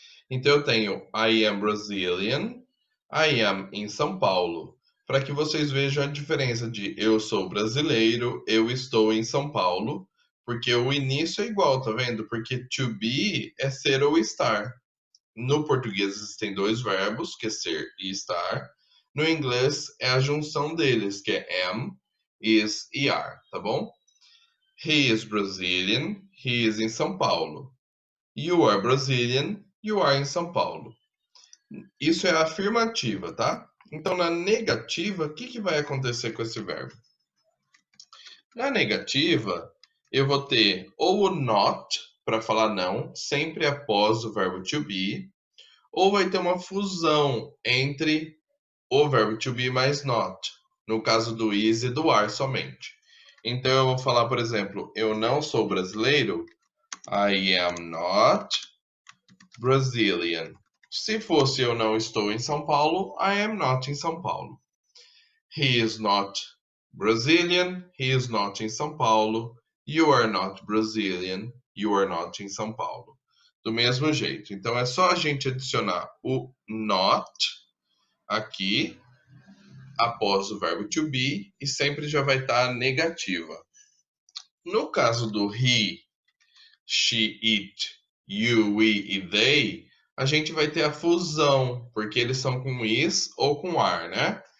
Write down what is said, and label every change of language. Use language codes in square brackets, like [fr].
[pt] Então eu tenho [en] I am Brazilian, I am [pt] em São Paulo, para que vocês vejam a diferença de eu sou brasileiro, eu estou em São Paulo, porque o início é igual, tá vendo? Porque to be é ser ou estar. No português existem dois verbos, que é ser e estar. No inglês é a junção deles, que é am, is e are, tá bom? [en] He is Brazilian, he is [pt] em São Paulo. [en] You are Brazilian, you are [pt] em São Paulo. Isso é a afirmativa, tá? Então, na negativa, o que vai acontecer com esse verbo? Na negativa, eu vou ter ou o not, para falar não, sempre após o verbo to be, ou vai ter uma fusão entre o verbo to be mais not, no caso do is e do are somente. Então eu vou falar, por exemplo, eu não sou brasileiro, [en] I am not Brazilian. [pt] Se fosse eu não estou em São Paulo, [en] I am not [pt] em São Paulo. [en] He is not Brazilian, he is not [pt] em São Paulo. [en] You are not Brazilian, you are not [pt] em São Paulo. Do mesmo jeito. Então é só a gente adicionar o not aqui após o verbo to be e sempre já vai estar negativa. No caso do he, she, it, you, we e they, a gente vai ter a fusão, porque eles são com is ou com are, né?